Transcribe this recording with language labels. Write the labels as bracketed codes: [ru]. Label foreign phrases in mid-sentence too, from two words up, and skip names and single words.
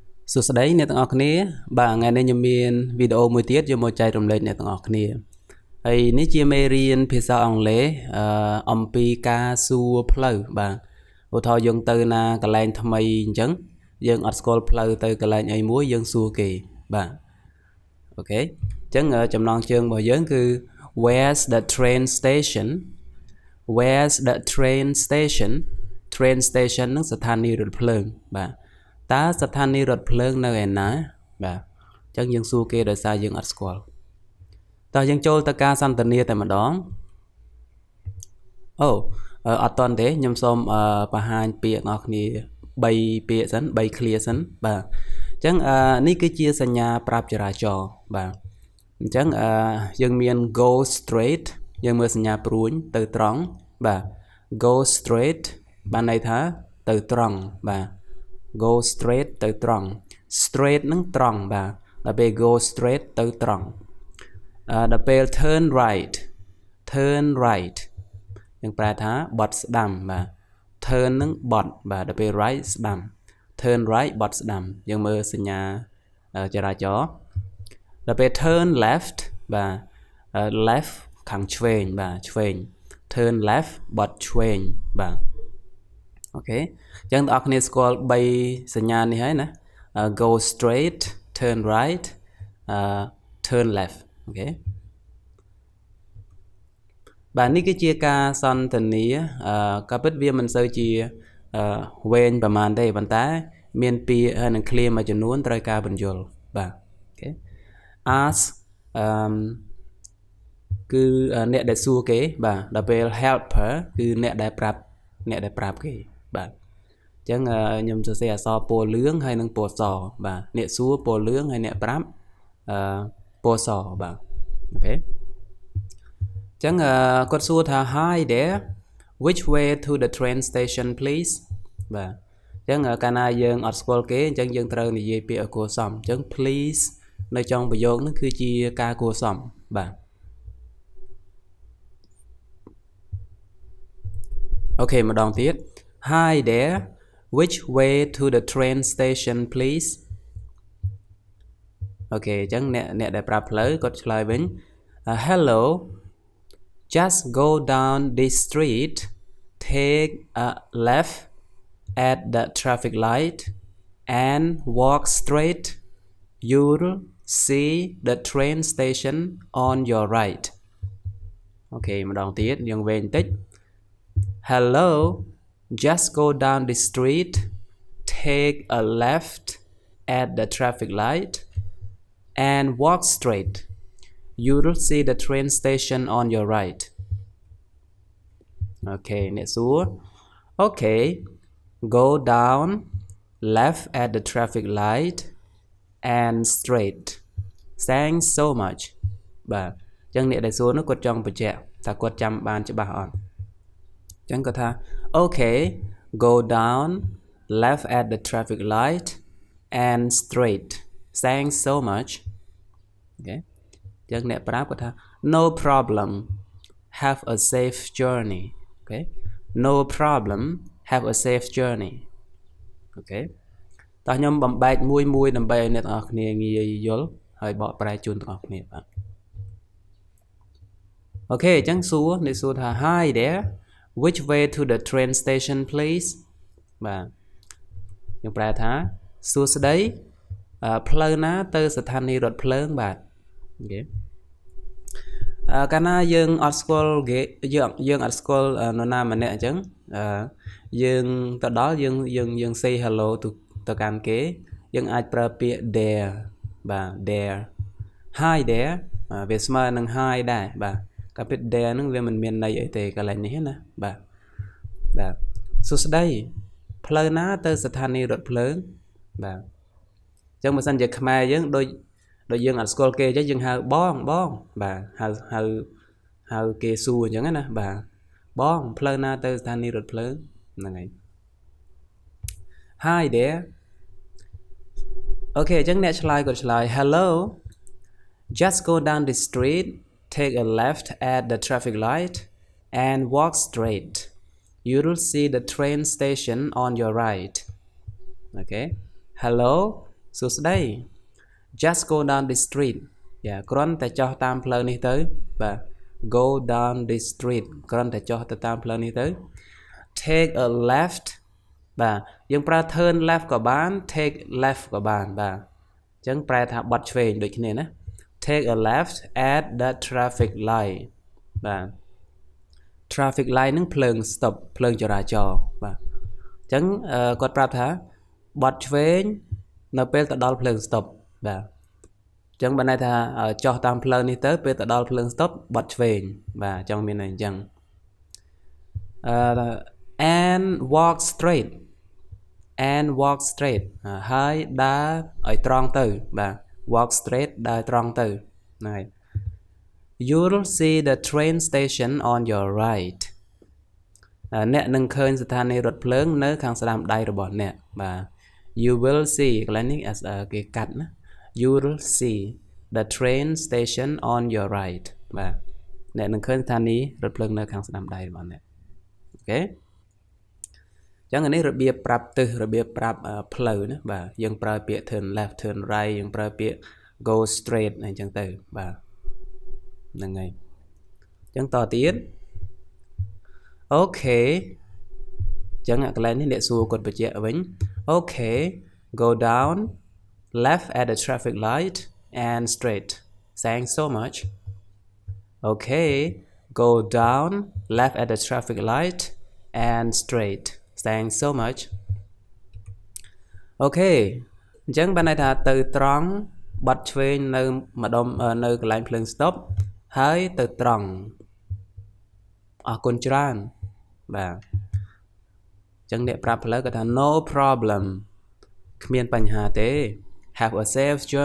[km] សួស្តីអ្នកទាំងអស់គ្នាបាទថ្ងៃនេះខ្ញុំមានវីដេអូមួយទៀតយកមកចែករំលែកអ្នកទាំងអស់គ្នាហើយនេះជាមេរៀនភា សាអង់គ្លេសអំពីការសួរផ្លូវបាទឧទាហរណ៍យើងទៅណាកន្លែងថ្មីអញ្ចឹង យើងអត់ស្គាល់ផ្លូវទៅកន្លែងអីមួយយើងសួរគេបាទអូខេអញ្ចឹងចំណងជើងរបស់យើងគឺ [en] Where's the train station Where's the train station train station [km] នឹងស្ថានីយ៍រថភ្លើងបាទតើស្ថានីយ៍រថភ្លើងនៅឯណាបាទអញ្ចឹងយើងសួរគេដោយសារយើងអត់ស្គាល់តើយើងចូលទៅការសន្ទនាតែម្ដង អត់តន់ទេខ្ញុំសូមបង្ហាញពាក្យអ្នកគ្នា3ពាក្យសិន3 clear សិនបាទអញ្ចឹងនេះគឺជាសញ្ញាប្រាប់ចរាចរណ៍បាទអញ្ចឹងយើងមាន [en] go straight [km] យើងមើលសញ្ញាព្រួញទៅត្រង់បាទ [en] go straight [km] បានន័យថាទៅត្រង់បាទ [en] go straight [km] ទៅត្រង់ straight នឹងត្រង់បាទដល់ពេល [en] go straight [km] ទៅត្រង់ដល់ពេល [en] turn right [km] យើងប្រែថាបត់ស្ដាំបាទ turn នឹងបត់បាទដល់ពេល right ស្ដាំ [en] turn right [km] បត់ស្ដាំយើងមើលសញ្ញាចរាចរណ៍ដល់ពេល [en] turn left [km] បាទ left ខាងឆ្វេងបាទឆ្វេង [en] turn left [km] បត់ឆ្វេងបាទអូខេអញ្ចឹងបងប្អូនស្គាល់3សញ្ញានេះហើយណា [en] go straight turn right turn left [km] អូខេ បាទនេះគឺជាការសន្ទនាក៏ពិតវាមិនសូវជាវែងប្រហែលទេប៉ុន្តែមានពាក្យហើយនឹង clear មួយចំនួនត្រូវការបញ្យល់បាទអូខេ ask គឺអ្នកដែលសួរគេបាទដល់ពេល helper គឺអ្នកដែលប្រាប់គេបាទអញ្ចឹងខ្ញុំសរសេរអ ក្សរពណ៌លឿងហើយនិងពណ៌សបាទអ្នកសួរពណ៌លឿងហើយអ្នកប្រាប់ពណ៌សបាទអូខេអញ្ចឹងគាត់សួរថា [en] Hi there which way to the train station please [km] បាទអញ្ចឹងកាលណាយើងអត់ស្គាល់គេអញ្ចឹងយើងត្រូវនិយាយពាក្យឲ្យគួរសមអញ្ចឹង please នៅtrongប្រយោគនេះគឺជាការគួរសមបាទ អូខេម្ដងទៀត [en] Hi there which way to the train station please [km] អូខេអញ្ចឹង អ្នកដែលប្រាប់ផ្លូវគាត់ឆ្លើយវិញ [en] Hello just go down this street take a left at the traffic light and walk straight you'll see the train station on your right [km] អូខេម្ដងទៀតយើងវែងបន្តិច [en] Hello, just go down the street, take a left at the traffic light, and walk straight. You'll see the train station on your right. Okay, next one. Okay, go down, left at the traffic light, and straight. Thanks so much. [km] បាទអញ្ចឹងអ្នកដែលសួរនោះគាត់ចង់បញ្ជាក់ថាគាត់ចាំបានច្បាស់អត់ចឹងគាត់ថា [en] Okay go down left at the traffic light and straight thanks so much [km] អូខេចឹងអ្នកប្រាប់គាត់ថា [en] No problem have a safe journey អូខេ No problem have a safe journey [km] អូខេតោះខ្ញុំបំបែកមួយដើម្បីឲ្យអ្នកទាំងអស់គ្នាងាយយល់ហើយបកប្រែជូនទាំងអស់គ្នាបាទ អូខេអញ្ចឹងអ្នកសួរថា [en] Hi there Which way to the train station please [km] បាទយើងប្រែថាសួស្តីផ្លូវណាទៅស្ថានីយ៍រថភ្លើងបាទអូខេកាលណាយើងអត់ស្គាល់ គេយើងអត់ស្គាល់នរណាម្នាក់អញ្ចឹងយើងទៅដល់យើង [en] say hello [km] ទៅកាន់គេយើងអាចប្រើពាក្យ there បាទ [en] there Hi [km] there វាស្មើនឹង hi ដែរបាទកាពិត there ហ្នឹងវាមិនមានន័យអីទេកន្លែងនេះណាបាទសួស្តីផ្លូវណាទៅស្ថានីយ៍រថភ្លើងបាទអញ្ចឹងបើសិនជាខ្មែរយើងដូចយើងអត់ស្គាល់គេអញ្ចឹងយើងហៅបងបាទហៅគេសួរអញ្ចឹងណាបាទបងផ្លូវណាទៅស្ថានីយ៍រថភ្លើងហ្នឹងហើយ [en] Hi there [km] អូខេអញ្ចឹងអ្នកឆ្លើយគាត់ឆ្លើយ [en] Hello just go down the street Take a left at the traffic light and walk straight. You'll see the train station on your right. Okay. Hello. [km] សួស្ដី [en] just go down the street [km] គ្រាន់តែចុះតាមផ្លូវនេះទៅបាទ [en] go down the street [km] គ្រាន់តែចុះទៅតាមផ្លូវនេះ ទៅ [en] take a left [km] បាទយើងប្រើ [en] turn left [km] ក៏បាន [en] take left [km] ក៏បានបាទអញ្ចឹងប្រែថាបត់ឆ្វេងដូចគ្នាណា [en] take a left at the traffic light [km] បាទ [en] traffic light [km] នឹងភ្លើង stop ភ្លើងចរាចរណ៍បាទអញ្ចឹងគាត់ប្រាប់ថាបត់ឆ្វេងនៅពេលទៅដល់ភ្លើង stop បាទអញ្ចឹងបានន័យថាចុះតាមផ្លូវនេះទៅពេលទៅដល់ភ្លើង stop បត់ឆ្វេងបាទចង់មានន័យអញ្ចឹង [en] and walk straight [km] ហើយដើរឲ្យត្រង់ទៅបាទ [en] walk straight [km] ដើរត្រង់ទៅហ្នឹងហើយ [en] you'll see the train station on your right [km] អ្នកនឹងឃើញស្ថានីយ៍រថភ្លើងនៅខាងស្ដាំដៃរបស់អ្នកបាទ [en] you will see [km] កន្លែងនេះគេកាត់ណា [en] you'll see the train station on your right [km] បាទអ្នកនឹងឃើញស្ថានីយ៍រថភ្លើងនៅខាងស្ដាំដៃរបស់អ្នកអូខេចឹងនេះរបៀបប្រាប់ទិសរបៀបប្រាប់ផ្លូវណាបាទយើងប្រើពាក្យ [en] turn left turn right [km] យើងប្រើពាក្យ [en] go straight [km] អញ្ចឹងទៅបាទហ្នឹងហើយចឹងតទៀត [en] okay [km] ចឹងកន្លែងនេះអ្នកសួរគាត់បញ្ជាក់វិញ [en] okay go down left at the traffic light and straight thanks so much okay go down left at the traffic light and straight thanks so much [km] okay អញ្ចឹងបានន័យថាទៅត្រង់បត់ឆ្វេងនៅម្ដុំនៅកន្លែងភ្លើង stop ហើយទៅត្រង់អរគុណច្រើនបាទអញ្ចឹងអ្នកប្រាប់ផ្លូវគាត់ថា [en] no problem [km] គ្មានបញ្ហាទេ [en] have a safe